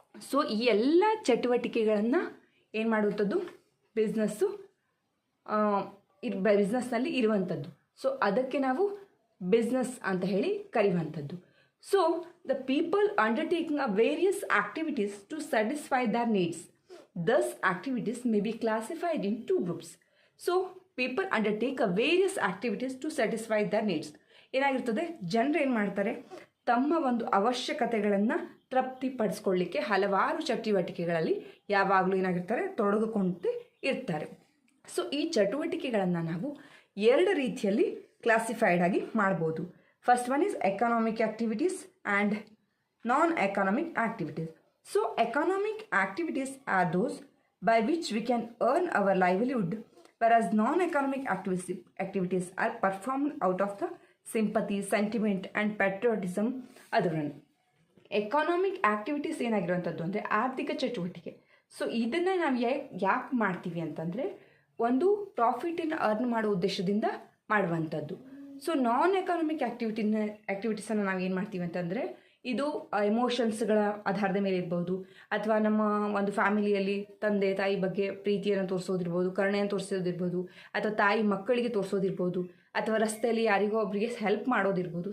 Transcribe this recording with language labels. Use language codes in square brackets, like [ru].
[kn] So ಈ ಎಲ್ಲ ಚಟುವಟಿಕೆಗಳನ್ನು ಏನು ಮಾಡುವಂಥದ್ದು ಬಿಸ್ನೆಸ್ನಲ್ಲಿ ಇರುವಂಥದ್ದು. ಸೊ ಅದಕ್ಕೆ ನಾವು ಬಿಸ್ನೆಸ್ ಅಂತ ಹೇಳಿ ಕರೆಯುವಂಥದ್ದು. [en] So the people undertaking a various activities to satisfy their needs. Thus activities may be classified in two groups. So people undertake a various activities to satisfy their needs. [kn] ಏನಾಗಿರ್ತದೆ, ಜನರು ಏನು ಮಾಡ್ತಾರೆ, ತಮ್ಮ ಒಂದು ಅವಶ್ಯಕತೆಗಳನ್ನು ತೃಪ್ತಿಪಡಿಸ್ಕೊಳ್ಳಿಕ್ಕೆ ಹಲವಾರು ಚಟುವಟಿಕೆಗಳಲ್ಲಿ ಯಾವಾಗಲೂ ಏನಾಗಿರ್ತಾರೆ, ತೊಡಗಿಕೊಂಡು ಇರ್ತಾರೆ. ಸೊ ಈ ಚಟುವಟಿಕೆಗಳನ್ನು ನಾವು ಎರಡು ರೀತಿಯಲ್ಲಿ ಕ್ಲಾಸಿಫೈಡ್ ಆಗಿ ಮಾಡ್ಬೋದು. [en] First one is economic activities and non economic activities. So economic activities are those by which we can earn our livelihood, whereas non-economic activities are performed out of the sympathy, sentiment and patriotism. [kn] ಅದರನ್ನು economic activities ಏನಾಗಿರುವಂಥದ್ದು ಅಂದರೆ ಆರ್ಥಿಕ ಚಟುವಟಿಕೆ. So ಇದನ್ನು ನಾವು ಯಾಕೆ ಮಾಡ್ತೀವಿ ಅಂತಂದರೆ ಒಂದು ಪ್ರಾಫಿಟನ್ನು earn ಮಾಡೋ ಉದ್ದೇಶದಿಂದ ಮಾಡುವಂಥದ್ದು. ಸೊ ನಾನ್ ಎಕಾನಾಮಿಕ್ ಆಕ್ಟಿವಿಟೀಸನ್ನು ನಾವು ಏನು ಮಾಡ್ತೀವಿ ಅಂತಂದರೆ ಇದು ಎಮೋಷನ್ಸ್ಗಳ ಆಧಾರದ ಮೇಲೆ ಇರ್ಬೋದು, ಅಥವಾ ನಮ್ಮ ಒಂದು ಫ್ಯಾಮಿಲಿಯಲ್ಲಿ ತಂದೆ ತಾಯಿ ಬಗ್ಗೆ ಪ್ರೀತಿಯನ್ನು ತೋರಿಸೋದಿರ್ಬೋದು, ಕರುಣೆಯನ್ನು ತೋರಿಸೋದಿರ್ಬೋದು, ಅಥವಾ ತಾಯಿ ಮಕ್ಕಳಿಗೆ ತೋರಿಸೋದಿರ್ಬೋದು, ಅಥವಾ ರಸ್ತೆಯಲ್ಲಿ ಯಾರಿಗೋ ಒಬ್ಬರಿಗೆ ಹೆಲ್ಪ್ ಮಾಡೋದಿರ್ಬೋದು.